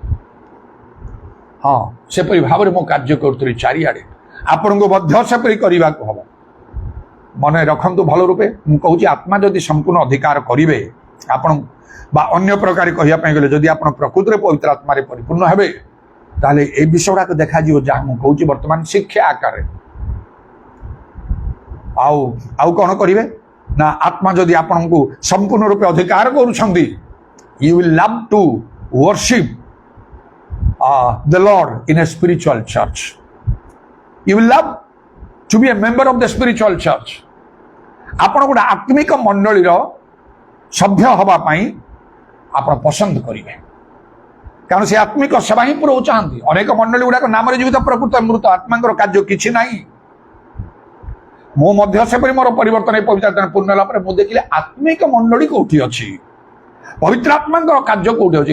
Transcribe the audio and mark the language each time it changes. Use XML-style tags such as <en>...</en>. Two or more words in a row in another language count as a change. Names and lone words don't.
<or>ହଁ, ସେପରି ଭାବରେ ମୁଁ କାର୍ଯ୍ୟ କରୁଥିଲି ଚାରିଆଡ଼େ। ଆପଣଙ୍କୁ ମଧ୍ୟ ସେପରି କରିବାକୁ ହବ। ମନେ ରଖନ୍ତୁ ଭଲ ରୂପେ, ମୁଁ କହୁଛି ଆତ୍ମା ଯଦି ସମ୍ପୂର୍ଣ୍ଣ ଅଧିକାର କରିବେ ଆପଣ, ବା ଅନ୍ୟ ପ୍ରକାର କହିବା ପାଇଁ ଗଲେ ଯଦି ଆପଣ ପ୍ରକୃତରେ ପବିତ୍ର ଆତ୍ମାରେ ପରିପୂର୍ଣ୍ଣ ହେବେ, ତାହେଲେ এই বিষয়টাকে দেখাଯିବ ଯାହା ମୁଁ କହୁଛି ବର୍ତ୍ତମାନ ଶିକ୍ଷା ଆକାରରେ। ଆଉ କ'ଣ କରିବେ ନା, ଆତ୍ମା ଯଦି ଆପଣଙ୍କୁ ସମ୍ପୂର୍ଣ୍ଣ ରୂପେ ଅଧିକାର କରୁଛନ୍ତି,</or> <en>you will love to worship the Lord in a spiritual church. You will love to be a member of the spiritual church.</en> <or>ଆପଣ ଗୋଟେ ଆତ୍ମିକ ମଣ୍ଡଳୀର ସଭ୍ୟ ହେବା ପାଇଁ ଆପଣ ପସନ୍ଦ କରିବେ, କାରଣ ସେ ଆତ୍ମିକ ସେବା ହିଁ ପ୍ରଭୁ ଚାହାନ୍ତି। ଅନେକ ମଣ୍ଡଳୀ ଗୁଡ଼ାକ ନାମରେ ଜୀବିତ, ପ୍ରକୃତ ମୃତ, ଆତ୍ମାଙ୍କର କାର୍ଯ୍ୟ କିଛି ନାହିଁ। ମୁଁ ମଧ୍ୟ ସେପରି ମୋର ପରିବର୍ତ୍ତନ ପବିତ୍ର ଆତ୍ମାରେ ପୂର୍ଣ୍ଣ ହେଲା ପରେ ମୁଁ ଦେଖିଲି ଆତ୍ମିକ ମଣ୍ଡଳୀ କୋଉଠି ଅଛି, ପବିତ୍ର ଆତ୍ମାଙ୍କର କାର୍ଯ୍ୟ କୋଉଠି ଅଛି।</or>